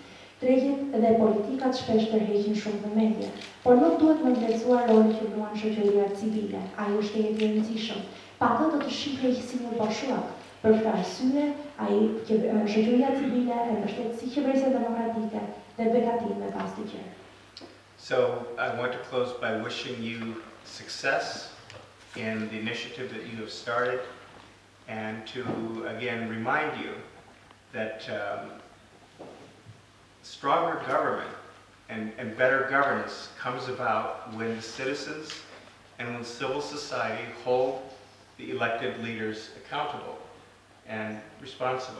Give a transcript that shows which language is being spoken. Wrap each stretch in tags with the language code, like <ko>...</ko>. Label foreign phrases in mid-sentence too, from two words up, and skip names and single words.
<sq>Tregjet dhe politikat shpesh tërheqin shumë vëmendje, por nuk duhet të vlerësuar rolin që luan shoqëria civile. Ai është i rëndësishëm. Pa atë do të shihej si një bashkëpunëtor, Për këtë arsye, shoqëria civile e mbështet si qeverisja demokratike dhe begatime pas të gjë.</sq> <en>So I want to close by wishing you success in the initiative that you have started, and to again remind you that stronger government and better governance comes about when the citizens and when civil society hold the elected leaders accountable and responsible.</en>